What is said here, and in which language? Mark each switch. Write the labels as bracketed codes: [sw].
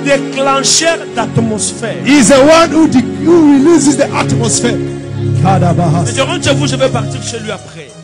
[fr] un déclencheur d'atmosphère. [en] He's the one who releases the atmosphere. [fr] Mais je rentre chez vous, je vais partir chez lui après.